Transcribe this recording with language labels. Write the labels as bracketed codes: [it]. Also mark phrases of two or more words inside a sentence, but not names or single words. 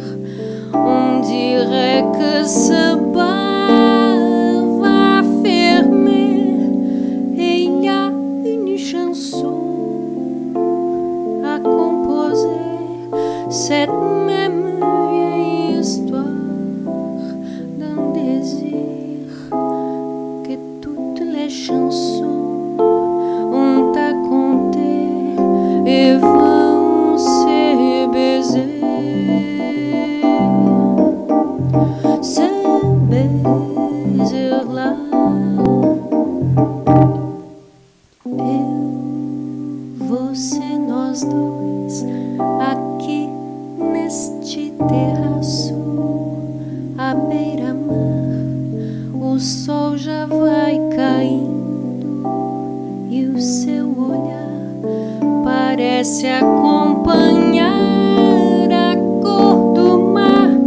[fr] On dirait que ce bar va fermer, et il y a une chanson à composer, cette même vieille histoire d'un désir que toutes les chansons ont à compter et vont se baiser. Ce baiser-là, [pt] você, nós dois, aqui neste terraço, à beira-mar. O sol já vai caindo e o seu olhar parece acompanhar a cor do mar.